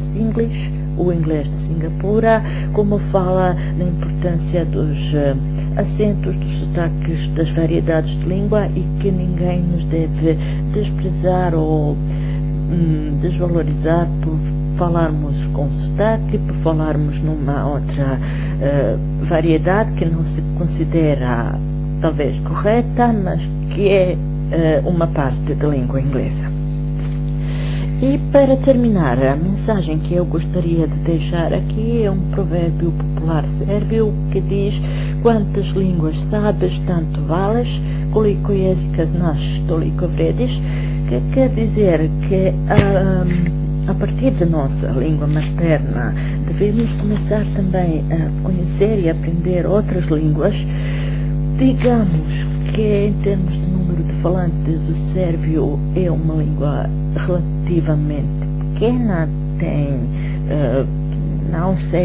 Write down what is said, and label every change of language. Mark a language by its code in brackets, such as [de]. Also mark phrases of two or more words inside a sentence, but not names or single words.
[pt] Singlish, o inglês de Singapura, como fala na importância dos acentos, dos sotaques, das variedades de língua, e que ninguém nos deve desprezar ou desvalorizar por falarmos com sotaque, por falarmos numa outra variedade que não se considera talvez correta, mas que é uma parte da língua inglesa. E para terminar, a mensagem que eu gostaria de deixar aqui é um provérbio popular sérvio que diz: quantas línguas sabes, tanto vales, [sr] koliko jezika znaš, toliko vrediš, [pt] que quer dizer que a partir da nossa língua materna devemos começar também a conhecer e aprender outras línguas. Digamos que em termos de número de falantes, o sérvio é uma língua relativamente pequena, tem, não sei